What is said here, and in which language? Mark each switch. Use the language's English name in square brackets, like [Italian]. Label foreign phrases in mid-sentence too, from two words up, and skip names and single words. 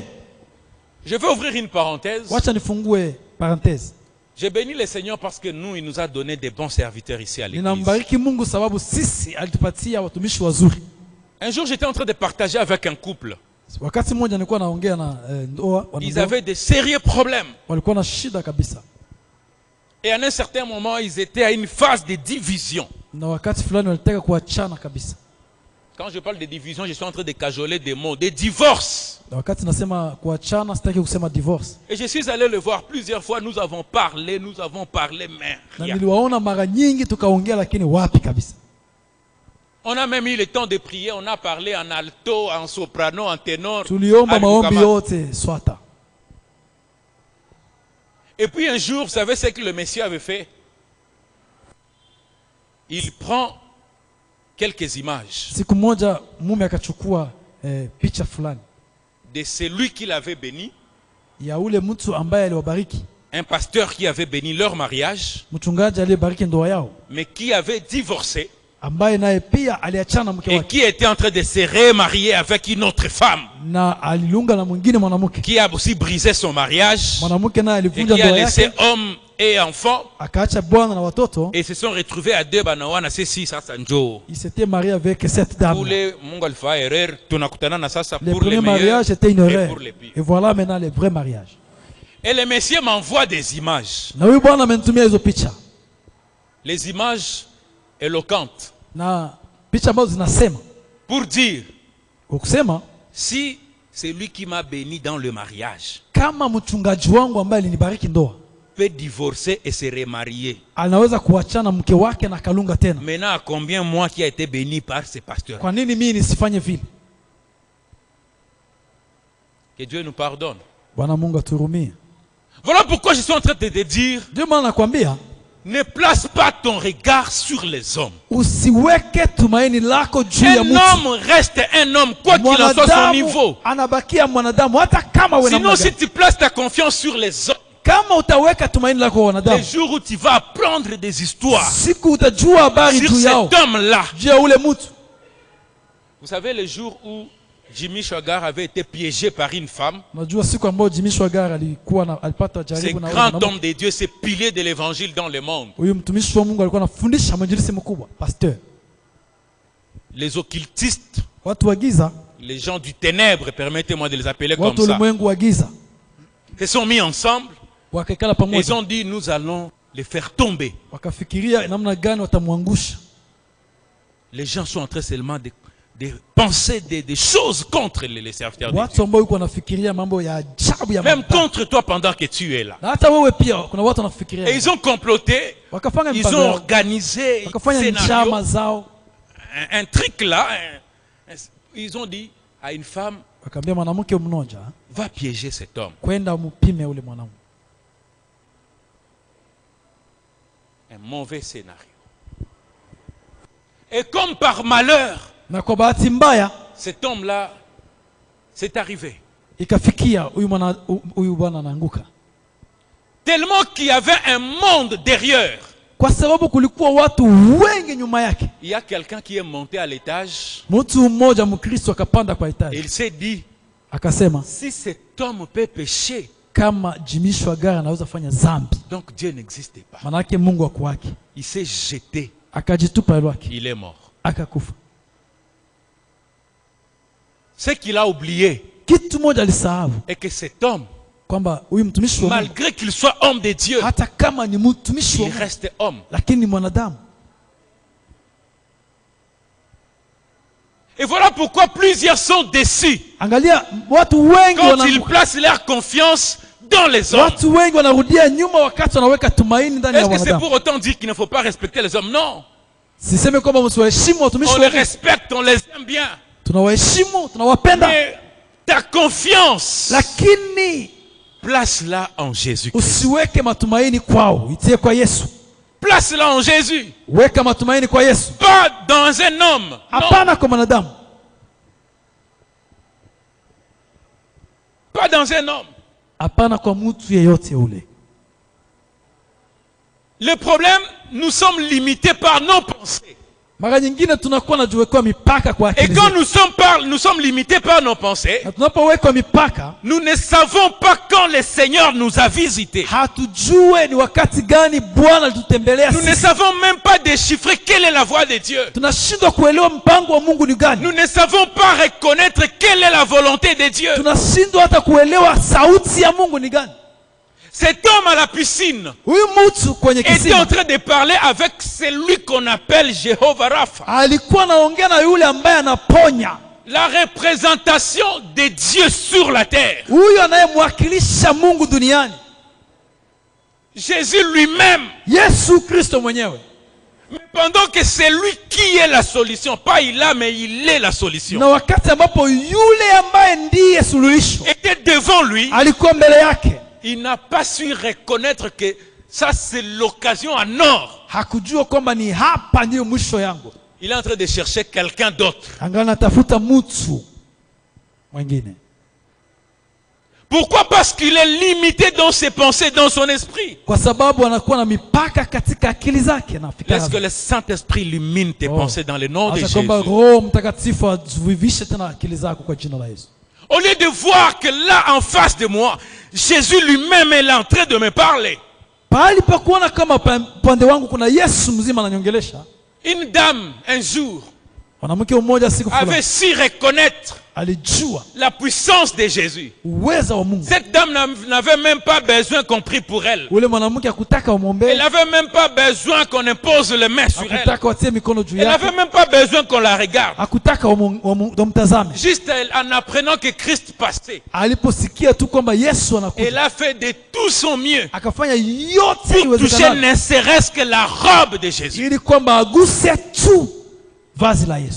[French] je vais ouvrir une parenthèse. [Swahili] wacha nifungue parenthèse. [French] J'ai béni le Seigneur parce que nous, il nous a donné des bons serviteurs ici à l'église. [Swahili] Ninambariki Mungu sababu sisi alitupatia watumishi wazuri. [French] Un jour, j'étais en train de partager avec un couple. [Swahili] Wakati mmoja nilikuwa naongea na ndoa, [French] Ils [Swahili] wanandoa, [French] avaient de sérieux problèmes. [Swahili] walikuwa na shida kabisa, [French] Et à un certain moment, ils étaient à une phase de division. [Swahili] na wakati fulani walitaka kuachana kabisa. [French] Quand je parle de division, je suis en train de cajoler des mots, des divorces. [Swahili] Na wakati nasema kuachana, sitaki kusema divorce. [French] Et je suis allé le voir plusieurs fois. Nous avons parlé, mais [Swahili] Na [French] rien. [Swahili] niliwaona mara nyingi tukaongea, lakini wapi kabisa. [French] On a même eu le temps de prier. On a parlé en alto, en soprano, en ténor. [Swahili] Tuliomba [French] à [Swahili] maombi Lukama. yote swata. [French] Et puis un jour, vous savez ce que le Messie avait fait? Il prend quelques images [Swahili] Siku moja mume akachukua picha fulani [French] de celui qu'il avait béni, [Swahili] ya ule mtu ambaye aliwabariki, [French] un pasteur qui avait béni leur mariage, [Swahili] mchungaji aliyebariki ndoa yao, [French] mais qui avait divorcé [Swahili] ambaye naye pia aliachana mke [French] et [Swahili] wake [French] qui était en train de se remarier avec une autre femme, [Swahili] na alilunga na mwingine mwanamke. [French] qui a aussi brisé son mariage [Swahili] Mwanamke naye [French] et [Swahili] alivunja [French] qui a [Swahili] ndoa [French] laissé [Swahili] yake, [French] homme et enfant [Swahili] akaacha bwana na watoto. [French] et se sont retrouvés à deux [Swahili] banawana sisi sasa njoo. [French] Il s'était marié avec cette dame. [Swahili] Ule Mungu alifanya erreur, tunakutana na sasa [French] Le pour les premier meilleurs mariage était une et erreur. pour les pires. Et voilà maintenant le vrai mariage. Et le Messie m'envoie des images. [Swahili] Na huyu bwana amenitumia hizo picha, [French] Les images éloquentes [Swahili] na picha ambazo zinasema [French] pour dire [Swahili] kwa kusema [French] si c'est lui qui m'a béni dans le mariage [Swahili] kama mchungaji wangu ambaye alinibariki ndoa [French] peut divorcer et se remarier. [Swahili] anaweza kuachana mke wake na kalunga tena, [French] Maintenant, à combien moi qui a été béni par ce pasteur? [Swahili] kwa nini mimi nisifanye vile? [French] Que Dieu nous pardonne. [Swahili] Bwana Mungu aturumie. [French] Voilà pourquoi je suis en train de te dire, [Swahili] Ndio maana nakwambia [French] ne place pas ton regard sur les hommes. [Swahili] usiweke tumaini lako juu ya [French] Un [Swahili] mtu. [French] homme reste un homme, quoi qu'il en soit son niveau. [Swahili] Mwanadamu anabakia mwanadamu hata kama wewe [French] Sinon, si tu places ta confiance sur les hommes, [Swahili] kama utaweka tumaini lako kwa [French] les [Swahili] wanadamu, [French] jours où tu vas apprendre des histoires [Swahili] siku utajua habari [French] sur [Swahili] juu yao, [French] cet homme-là. [Swahili] juu ya ule mtu. [French] Vous savez, le jour où Jimmy Swaggart avait été piégé par une femme, [Swahili] Unajua siku ambayo Jimmy Swaggart alipata [French] ce [Swahili] jaribu na [French] grand [Swahili] mwanamke. [French] homme de Dieu, ce pilier de l'évangile dans le monde, [Swahili] Huyu mtumishi wa Mungu alikuwa anafundisha mwinjilisti mkubwa, [French] pasteur. les occultistes, [Swahili] Watu wa giza, [French] les gens du ténèbre, permettez-moi de les appeler comme [Swahili] watu [French] ça, [Swahili] ulimwengu wa giza [French] se sont mis ensemble [Swahili] wakakala [French] et ils [Swahili] pamoja, [French] ont dit nous allons les faire tomber. [Swahili] wakafikiria namna gani watamwangusha. [French] Les gens sont en train seulement de penser des choses contre les serviteurs de [Swahili] Watu [French] Dieu. [Swahili] ambao yuko wanafikiria mambo ya ajabu ya [French] Même [Swahili] mabaya. [French] contre toi pendant que tu es là. [Swahili] Na hata wewe pia kuna watu [French] Et [Swahili] wanafikiria. [French] ils ont comploté, [Swahili] Wakafanya [French] ils [Swahili] mpango [French] ont [Swahili] yao. [French] organisé un [Swahili] Wakafanya njama [French] scénario, [Swahili] zao. [French] un truc là. Ils ont dit à une femme, [Swahili] Wakaambia mwanamke mmoja [French] va piéger cet homme. [Swahili] kwenda mpime ule mwanamke. [French] Un mauvais scénario. Et comme par malheur, [Swahili] Na kwa bahati mbaya [French] cet homme-là, c'est arrivé. [Swahili] ikafikia huyu bwana anaanguka. [French] Tellement qu'il y avait un monde derrière. [Swahili] Kwa sababu kulikuwa watu wengi nyuma yake. [French] Il y a quelqu'un qui est monté à l'étage. [Swahili] Mtu mmoja Mkristo akapanda kwa [French] Et [Swahili] etaji. [French] il s'est dit, [Swahili] Akasema [French] si cet homme peut pécher, [Swahili] kama Jimmy Shwagara anaweza fanya dhambi, [French] donc Dieu n'existait pas. [Swahili] manake Mungu akuwake. [French] Il s'est jeté. [Swahili] Akajitupa lwake. [French] Il est mort. [Swahili] Akakufa. [French] Ce qu'il a oublié [Swahili] Kitu moja alisahau [French] est que cet homme, [Swahili] kwamba huyu mtumishi wa Mungu [French] malgré qu'il soit homme de Dieu, [Swahili] hata kama ni mtumishi wa [French] il [Swahili] Mungu [French] reste homme. [Swahili] lakini ni mwanadamu. [French] Et voilà pourquoi plusieurs sont déçus [Swahili] Angalia watu wengi [French] quand ils [Swahili] wanaanguka. [French] placent leur confiance dans les hommes. [Swahili] Watu wengi wanarudia nyuma wakati wanaweka tumaini ndani ya [French] Est-ce que c'est [Swahili] wanadamu. [French] pour autant dire qu'il ne faut pas respecter les hommes? Non. [Swahili] Siseme kwamba msiwaheshimu watumishi [French] On [Swahili] wa [French] les [Swahili] Mungu. [French] respecte, on les aime bien. [Swahili] Tunawaheshimu, tunawapenda, [French] Mais ta confiance, [Swahili] lakini [French] place-la en Jésus-Christ. [Swahili] usiweke matumaini kwao, itie kwa Yesu. [French] Place-la en Jésus. [Swahili] Weka matumaini kwa Yesu, [French] Pas dans un homme. Non. [Swahili] hapana kwa mwanadamu, [French] Pas dans un homme. [Swahili] hapana kwa mtu yeyote ule. [French] Le problème, nous sommes limités par nos pensées. [Swahili] Mara nyingine tunakuwa najiwekea mipaka kwa [French] Et [Swahili] akili [French] quand [Swahili] zetu. [French] nous sommes limités par nos pensées, [Swahili] Na tunapowekwa mipaka, [French] nous ne savons pas quand le Seigneur nous a visités. [Swahili] hatujue ni wakati gani Bwana alitutembelea [French] Nous ne [Swahili] sisi. [French] savons même pas déchiffrer quelle est la voix de Dieu. [Swahili] Tunashindwa kuelewa mpango wa Mungu ni gani. [French] Nous ne savons pas reconnaître quelle est la volonté de Dieu. [Swahili] Tunashindwa hata kuelewa sauti ya Mungu ni gani. [French] Cet homme à la piscine [Swahili] Huyu mtu kwenye [French] était en [Swahili] kisima [French] train de parler avec celui qu'on appelle Jéhovah Rapha, [Swahili] alikuwa anaongea na yule ambaye anaponya, [French] la représentation de Dieu sur la terre. [Swahili] huyu anayemwakilisha Mungu duniani, [French] Jésus lui-même. [Swahili] Yesu Kristo mwenyewe. [French] Mais pendant que c'est lui qui est la solution, pas il a, mais il est la solution, [Swahili] Na wakati ambapo yule ambaye ndiye suluhisho [French] était devant lui, [Swahili] alikuwa mbele yake, [French] il n'a pas su reconnaître que ça c'est l'occasion en or. [Swahili] hakujua kwamba ni hapa ndiyo mwisho yangu. [French] Il est en train de chercher quelqu'un d'autre. [Swahili] Angali natafuta mtu mwingine. [French] Pourquoi? Parce qu'il est limité dans ses pensées, dans son esprit. [Swahili] Kwa sababu anakuwa na mipaka katika akili zake na fikra [French] Laisse que [Swahili] zake. [French] le Saint-Esprit illumine tes pensées dans le nom de [Swahili] Acha [French] Jésus. [Swahili] kwamba Roho Mtakatifu azivishe tena akili zako kwa jina la Yesu. [French] Au lieu de voir que là en face de moi, Jésus lui-même est là en train de me parler. [Swahili] Pahali pa kuona kama pande wangu kuna Yesu mzima ananiongelesha. [French] Une dame, un jour, [Swahili] Mwanamke mmoja siku [French] avait [Swahili] fulani [French] su reconnaître [Swahili] alijua [French] la puissance de Jésus. [Swahili] uweza wa Mungu. [French] Cette dame n'avait même pas besoin qu'on prie pour elle. [Swahili] Ule mwanamke hakutaka [French] Elle [Swahili] umwombee, [French] n'avait même pas besoin qu'on impose les mains sur elle. [Swahili] hakutaka watie mikono juu [French] Elle [Swahili] yake, [French] n'avait même pas besoin qu'on la regarde. [Swahili] hakutaka wamtazame. [French] Juste en apprenant que Christ passait, [Swahili] Aliposikia tu kwamba Yesu [French] elle [Swahili] anakuja, [French] a fait de tout son mieux [Swahili] akafanya yote [French] pour toucher [Swahili] iwezekanavyo [French] ne serait-ce que la robe de Jésus. [Swahili] ili kwamba aguse tu vazi la Yesu,